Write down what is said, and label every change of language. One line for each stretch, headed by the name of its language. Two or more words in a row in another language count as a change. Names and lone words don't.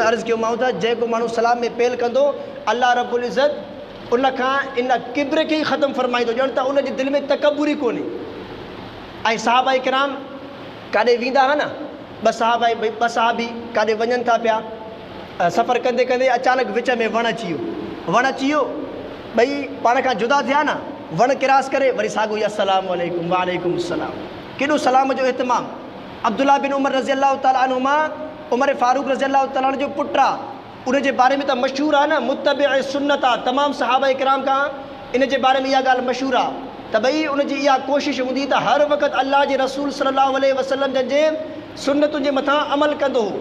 Sindhi: अर्ज़ु कयो मां त जेको माण्हू सलाम में पेल कंदो
Arabic: الله رب العزة
Sindhi: उन खां इन किब्र खे ई ख़तमु फरमाईंदो, ॼण त उनजे दिलि में तकबुर ई कोन्हे। ऐं सहाबा किराम काॾे वेंदा हुआ न, ॿ सहाबी काॾे वञनि था पिया, सफ़र कंदे कंदे अचानक विच में वण अची वियो, ॿई पाण खां जुदा थिया न, वण किरास करे वरी साॻियो ई
Arabic: السلام عليكم وعليكم السلام.
Sindhi: केॾो सलाम जो इहतमाम। अब्दुल्ला बिन उमर
Arabic: رضي الله تعالى عنهما,
Sindhi: उमर फारूक
Arabic: رضي الله تعالى
Sindhi: जो पुटु आहे, उनजे बारे में त मशहूरु आहे न, मुत्तबि सुन्नत आहे। तमामु सहाबा किराम खां इन जे बारे में इहा ॻाल्हि मशहूरु आहे त भई उनजी इहा कोशिशि हूंदी त हर वक़्तु अल्लाह जे रसूल
Arabic: صلى الله عليه وسلم
Sindhi: जे सुन्नतुनि जे मथां अमल कंदो हो।